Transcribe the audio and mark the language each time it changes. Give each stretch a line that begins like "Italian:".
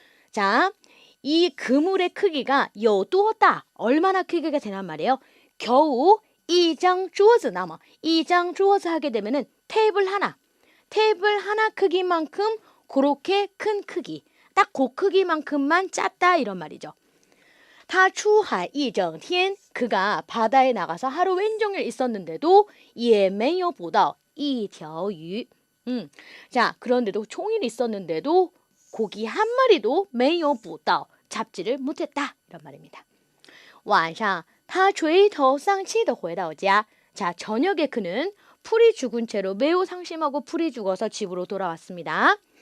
Korean: 자, 이 그물의 크기가
Chinese: 有多大
Korean: 얼마나 크기가 되란 말이에요. 겨우
Chinese: 一张桌子那么 一张桌子
Korean: 하게 되면은 테이블 하나 크기만큼 그렇게 큰 크기. 딱 그 크기만큼만 작다 이런 말이죠.
Chinese: 他出海一整天
Korean: 그가 바다에 나가서 하루 왼종일 있었는데도
Chinese: 也没有捕到一条鱼.
Korean: 자, 그런데도 종일 있었는데도 고기 한 마리도
Chinese: 没有捕到
Korean: 잡지를 못했다 이런 말입니다.
Chinese: 晚上他垂头丧气地回到家.
Korean: 자, 저녁에 그는 풀이 죽은 채로 매우 상심하고 풀이 죽어서 집으로 돌아왔습니다.